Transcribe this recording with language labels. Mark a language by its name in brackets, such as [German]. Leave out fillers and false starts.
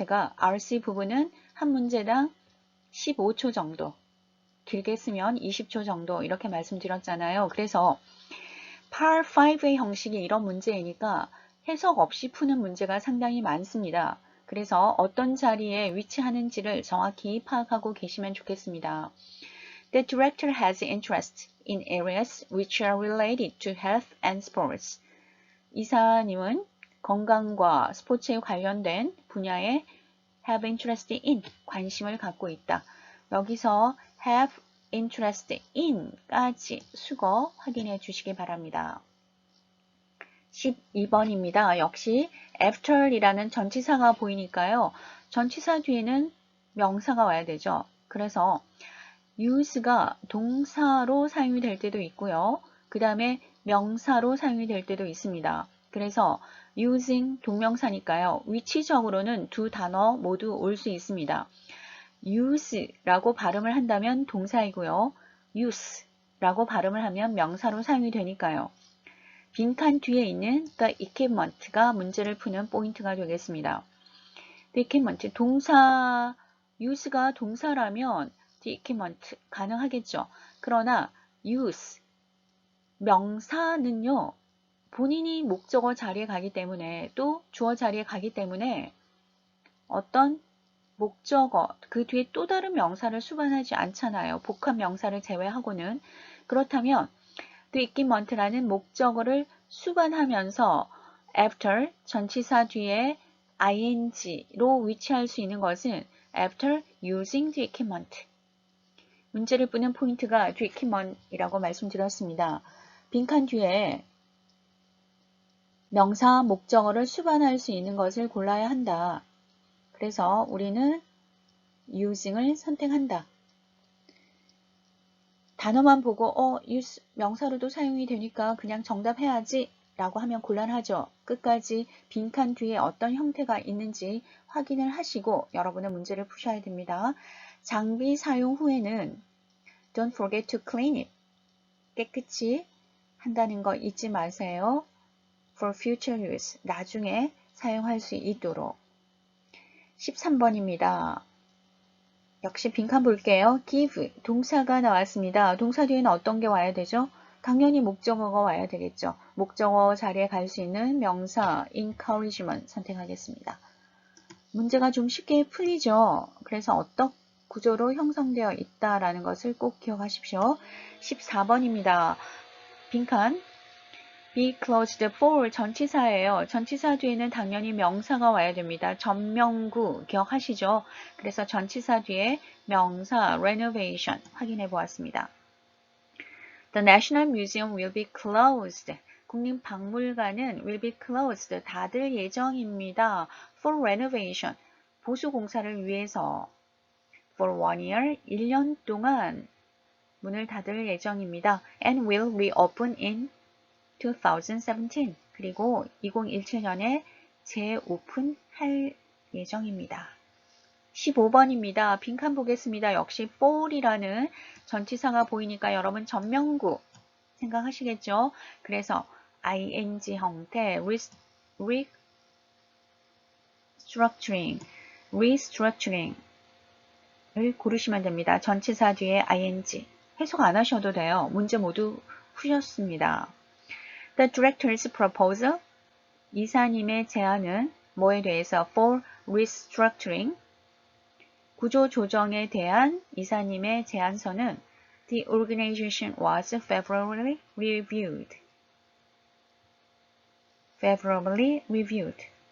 [Korean] 제가 RC 부분은 한 문제당 15초 정도, 길게 쓰면 20초 정도 이렇게 말씀드렸잖아요. 그래서 Par 5의 형식이 이런 문제이니까 해석 없이 푸는 문제가 상당히 많습니다. 그래서 어떤 자리에 위치하는지를 정확히 파악하고 계시면 좋겠습니다. [English] The director has interest in areas which are related to health and sports. [Korean] 이사님은 건강과 스포츠에 관련된 분야에 have interest in, 관심을 갖고 있다. 여기서 have interest in까지 수거 확인해 주시기 바랍니다. 12번입니다. 역시 after이라는 전치사가 보이니까요. 전치사 뒤에는 명사가 와야 되죠. 그래서 use가 동사로 사용이 될 때도 있고요. 그 다음에 명사로 사용이 될 때도 있습니다. 그래서 using 동명사니까요. 위치적으로는 두 단어 모두 올 수 있습니다. use라고 발음을 한다면 동사이고요. use라고 발음을 하면 명사로 사용이 되니까요. 빈칸 뒤에 있는 the equipment가 문제를 푸는 포인트가 되겠습니다. The equipment, 동사, use가 동사라면 the equipment 가능하겠죠. 그러나 use, 명사는요. 본인이 목적어 자리에 가기 때문에 또 주어 자리에 가기 때문에 어떤 목적어, 그 뒤에 또 다른 명사를 수반하지 않잖아요. 복합 명사를 제외하고는. 그렇다면 The equipment라는 목적어를 수반하면서 after 전치사 뒤에 ing로 위치할 수 있는 것은 [English] after using the equipment. [Korean] 문제를 푸는 포인트가 the equipment이라고 말씀드렸습니다. 빈칸 뒤에 명사, 목적어를 수반할 수 있는 것을 골라야 한다. 그래서 우리는 using을 선택한다. 단어만 보고 use 명사로도 사용이 되니까 그냥 정답해야지 라고 하면 곤란하죠. 끝까지 빈칸 뒤에 어떤 형태가 있는지 확인을 하시고 여러분은 문제를 푸셔야 됩니다. 장비 사용 후에는 [English] don't forget to clean it. [Korean] 깨끗이 한다는 거 잊지 마세요. [English] For future use. [Korean] 나중에 사용할 수 있도록. 13번입니다. 역시 빈칸 볼게요. give, 동사가 나왔습니다. 동사 뒤에는 어떤 게 와야 되죠? 당연히 목적어가 와야 되겠죠. 목적어 자리에 갈 수 있는 명사, encouragement 선택하겠습니다. 문제가 좀 쉽게 풀리죠. 그래서 어떤 구조로 형성되어 있다라는 것을 꼭 기억하십시오. 14번입니다. 빈칸. be closed for 전치사예요. 전치사 뒤에는 당연히 명사가 와야 됩니다. 전명구 기억하시죠? 그래서 전치사 뒤에 명사 renovation 확인해 보았습니다. [English] The National Museum will be closed. 국립박물관은 will be closed. [Korean] 닫을 예정입니다. [English] For renovation. [Korean] 보수 공사를 위해서. [English] For 1 year. [Korean] 1년 동안 문을 닫을 예정입니다. [English] And will reopen in 2017. [Korean] 그리고 2017년에 재오픈할 예정입니다. 15번입니다. 빈칸 보겠습니다. 역시 for이라는 전치사가 보이니까 여러분 전명구 생각하시겠죠? 그래서 ing 형태 restructuring을 고르시면 됩니다. 전치사 뒤에 ing 해석 안 하셔도 돼요. 문제 모두 푸셨습니다. [English] The director's proposal [Korean] 이사님의 제안은 뭐에 대해서 [English] for restructuring [Korean] 구조조정에 대한 이사님의 제안서는 [English] The organization was favorably reviewed.